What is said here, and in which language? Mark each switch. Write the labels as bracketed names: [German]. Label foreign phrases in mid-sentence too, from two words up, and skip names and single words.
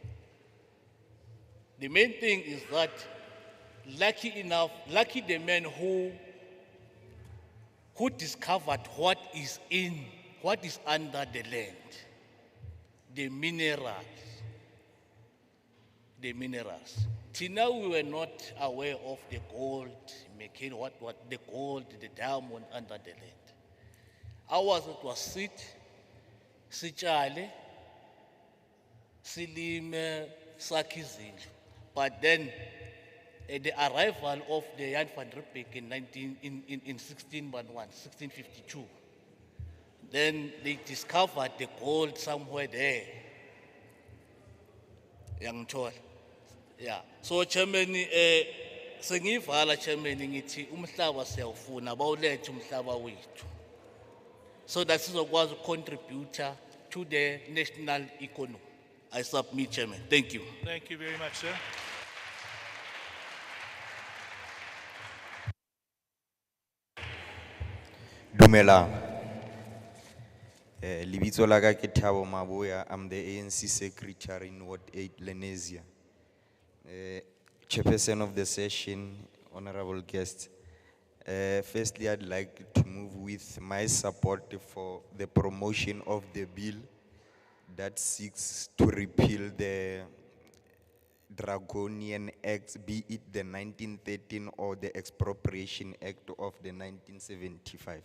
[English] The main thing is that, lucky the man who discovered what is under the land, the minerals. Till now we were not aware of the gold, what the gold, the diamond under the land. Ours it was [Zulu] sitshale, silime, sakhe izindlu. [English] But then the arrival of the Jan van Riebeeck in 1652, then they discovered the gold somewhere there. Yeah. So Chairman, [Zulu] sengivala Chairman ngithi umhlaba siyawufuna bawulethe umhlaba wethu. [English] So that sizokwazi contribute to the national economy. I submit, Chairman. Thank you. Thank you very much, sir. [Southern Sotho] Dumelang. Libitso la ka ke Thabo Maboya. [English] I'm the ANC Secretary in Ward 8 Lenesia. Chairperson of the session, honorable guests. Firstly, I'd like to move with my support for the promotion of the bill that seeks to repeal the Draconian Acts, be it the 1913 or the Expropriation Act of the 1975.